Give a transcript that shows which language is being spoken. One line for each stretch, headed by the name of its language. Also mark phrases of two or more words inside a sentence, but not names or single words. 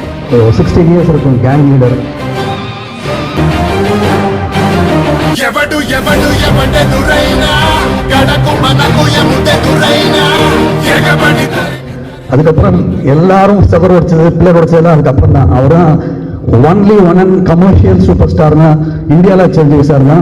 Tamil: 16 years இருக்கும் గ్యాంగ్ లీడర్. அதுக்கப்புறம் எல்லாரும் சபர் உடைச்சது, பிள்ளை உடைச்சது அதுக்கப்புறம் தான்.
English: அவரும் only one and commercial super star
Telugu: గా ఇండియాలో చిరంజీవి సార్ గా.